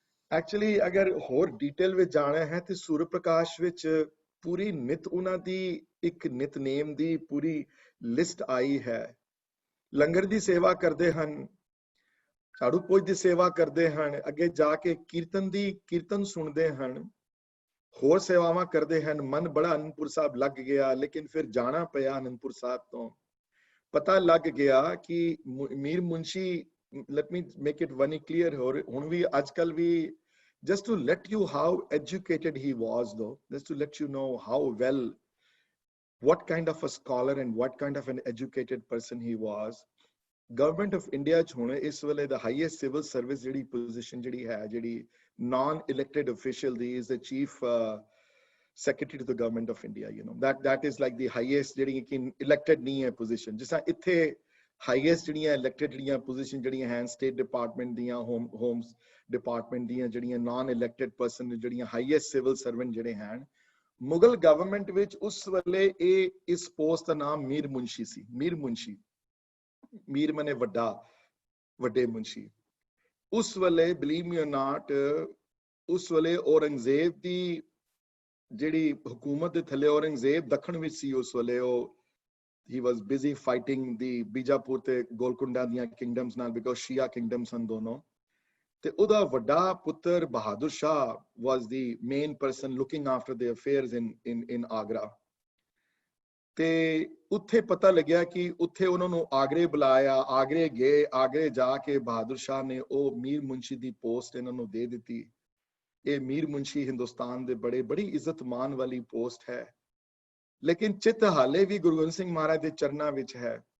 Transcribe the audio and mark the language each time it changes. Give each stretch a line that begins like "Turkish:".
Punjabi: Actually ਅਗਰ ਹੋਰ detail ਵਿੱਚ ਜਾਣਾ ਹੈ ਤੇ ਸੂਰਜ ਪ੍ਰਕਾਸ਼ ਵਿੱਚ ਪੂਰੀ ਨਿਤ ਉਹਨਾਂ ਦੀ ਇੱਕ ਨਿਤਨੇਮ ਦੀ ਪੂਰੀ ਲਿਸਟ ਆਈ ਹੈ। ਲੰਗਰ ਦੀ ਸੇਵਾ ਕਰਦੇ ਹਨ, ਝਾੜੂ ਪੋਚ ਦੀ ਸੇਵਾ ਕਰਦੇ ਹਨ, ਅੱਗੇ ਜਾ ਕੇ ਕੀਰਤਨ ਸੁਣਦੇ ਹਨ, ਹੋਰ ਸੇਵਾਵਾਂ ਕਰਦੇ ਹਨ। ਮਨ ਬੜਾ ਅਨੰਦਪੁਰ ਸਾਹਿਬ ਲੱਗ ਗਿਆ, ਲੇਕਿਨ ਫਿਰ ਜਾਣਾ ਪਿਆ ਅਨੰਦਪੁਰ ਸਾਹਿਬ ਤੋਂ। ਪਤਾ ਲੱਗ ਗਿਆ ਕਿ ਮੀਰ ਮੁੰਸ਼ੀ,
English: let me make it very clear
Punjabi: ਹੁਣ ਵੀ ਅੱਜ ਕੱਲ ਵੀ,
English: just to let you how educated he was though, just to let you know how well, what kind of a scholar and what kind of an educated person he was. Government of India
Punjabi: ਚ ਹੁਣ ਇਸ ਵੇਲੇ
English: the highest civil service ਜਿਹੜੀ position ਜਿਹੜੀ ਹੈ, ਜਿਹੜੀ non-elected official ਦੀ is the chief secretary to the government of India, you know, that is like the highest
Punjabi: ਜਿਹੜੀ ਕਿ
English: elected ਨਹੀਂ ਹੈ position।
Punjabi: ਜਿਸ ਤਰ੍ਹਾਂ ਇੱਥੇ highest ਜਿਹੜੀਆਂ elected ਜਿਹੜੀਆਂ position ਜਿਹੜੀਆਂ ਹਨ state department ਦੀਆਂ, home department ਦੀਆਂ ਜਿਹੜੀਆਂ non-elected person ਜਿਹੜੀਆਂ highest civil servant ਜਿਹੜੇ ਹਨ, ਮੁਗਲ ਗਵਰਨਮੈਂਟ ਵਿੱਚ ਉਸ ਵੇਲੇ ਇਸ ਪੋਸਟ ਦਾ ਨਾਮ ਮੀਰ ਮੁੰਸ਼ੀ ਸੀ। ਮੀਰ ਮੁੰਸ਼ੀ, ਮੀਰ ਮਨੇ ਵੱਡੇ ਮੁੰਸ਼ੀ। ਉਸ ਵੇਲੇ
English: believe me or not,
Punjabi: ਉਸ ਵੇਲੇ ਔਰੰਗਜ਼ੇਬ ਦੀ ਜਿਹੜੀ ਹਕੂਮਤ ਦੇ ਥੱਲੇ ਔਰੰਗਜ਼ੇਬ ਦੱਖਣ ਵਿੱਚ ਸੀ ਉਸ ਵੇਲੇ। ਉਹ
English: he was busy fighting the
Punjabi: Bijapur ਤੇ ਗੋਲਕੁੰਡਾ ਦੀਆਂ ਕਿੰਗਡਮਸ ਨਾਲ, because ਸ਼ੀਆ ਕਿੰਗਡਮਸ ਹਨ ਦੋਨੋਂ। ਤੇ ਉਹਦਾ ਵੱਡਾ ਪੁੱਤਰ
English: Bahadur Shah was the main person looking after the affairs in Agra.
Punjabi: ਤੇ ਉੱਥੇ ਪਤਾ ਲੱਗਿਆ ਕਿ ਉੱਥੇ ਉਹਨਾਂ ਨੂੰ ਆਗਰੇ ਬੁਲਾਇਆ, ਆਗਰੇ ਗਏ, ਆਗਰੇ ਜਾ ਕੇ ਬਹਾਦਰ ਸ਼ਾਹ ਨੇ ਉਹ ਮੀਰ ਮੁੰਸ਼ੀ ਦੀ ਪੋਸਟ ਇਹਨਾਂ ਨੂੰ ਦੇ ਦਿੱਤੀ। ਇਹ ਮੀਰ ਮੁੰਸ਼ੀ ਹਿੰਦੁਸਤਾਨ ਦੇ ਬੜੀ ਇੱਜ਼ਤ ਮਾਨ ਵਾਲੀ ਪੋਸਟ ਹੈ, ਲੇਕਿਨ ਚਿੱਤ ਹਾਲੇ ਵੀ ਗੁਰੂ ਗੋਬਿੰਦ ਸਿੰਘ ਮਹਾਰਾਜ ਦੇ ਚਰਨਾਂ ਵਿੱਚ ਹੈ।